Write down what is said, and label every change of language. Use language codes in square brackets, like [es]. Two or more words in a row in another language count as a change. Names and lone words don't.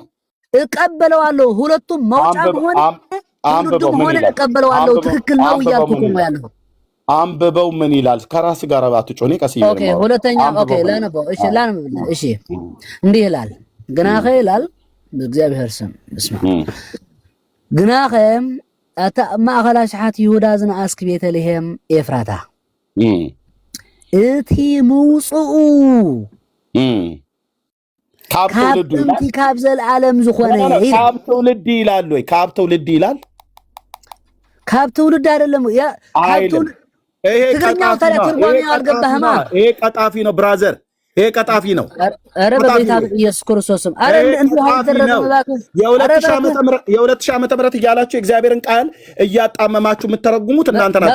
[am] እቀበለዋለሁ። ሁለቱም መውጫም ሆነ ትውልድም ሆነ እቀበለዋለሁ። ትክክል ነው እያልኩህ ነው ያለሁ። አንብበው ምን ይላል? ከራስ ጋር ባትጮህ ቀስ ይላል። ኦኬ ሁለተኛ ኦኬ ላነበው። እሺ ላነበው። እሺ እንዲህ ይላል ግናኸ ይላል በእግዚአብሔር ስም እስማ [ti] ግናኸ አታ ማእኸላ ሸሓት ይሁዳ ዝነአስክ ቤተልሔም ኤፍራታ እቲ ምውፅኡ ካብ ትውልዱ ካብ ዘለዓለም ዝኾነ ካብ ትውልድ ይላል ወይ? ካብ ትውልድ ይላል? ካብ ትውልድ [am] አይደለም ያ [ti] ካብ ትውልድ [am] ትግርኛው ታዲያ ትርጓሜው አልገባህማ። ይሄ ቀጣፊ ነው ብራዘር፣ ይሄ ቀጣፊ ነው። ኧረ በጌታ ኢየሱስ ክርስቶስም ኧረ እንዴ አይደረግም እባክህ። የ2000 ዓመተ ምህረት እያላችሁ የእግዚአብሔርን ቃል እያጣመማችሁ የምትተረጉሙት እናንተ ናችሁ።